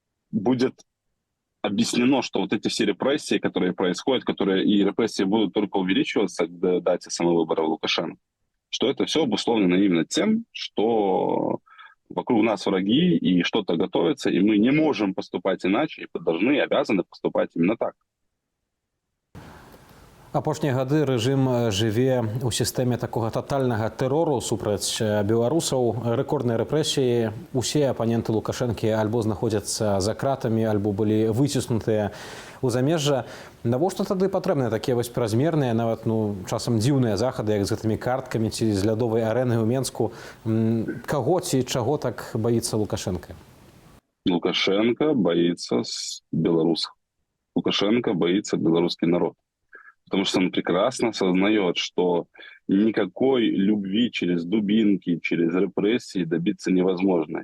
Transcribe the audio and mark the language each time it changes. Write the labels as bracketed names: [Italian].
[Russian] будет объяснено, что вот эти все репрессии, которые происходят, и репрессии будут только увеличиваться к дате самовыбора Лукашенко, что это все обусловлено именно тем, что вокруг нас враги и что-то готовится, и мы не можем поступать иначе, и должны и обязаны поступать именно так. [Belarusian] Апошнія гады рэжым жыве ў сістэме такога татальнага тэрору супраць беларусаў. Рэкордныя рэпрэсіі. Усе апаненты Лукашэнкі альбо знаходзяцца за кратамі, альбо былі выціснутыя ў замежжа. Навошта тады патрэбныя такія вось празмерныя, нават часам дзіўныя захады, як з гэтымі карткамі ці з лядовай арэнай у Менску? Каго ці чаго так баіцца Лукашенко? [Russian] Лукашенко боится белорусов. Лукашенко боится белорусский народ. Потому что он прекрасно осознает, что никакой любви через дубинки, через репрессии добиться невозможно.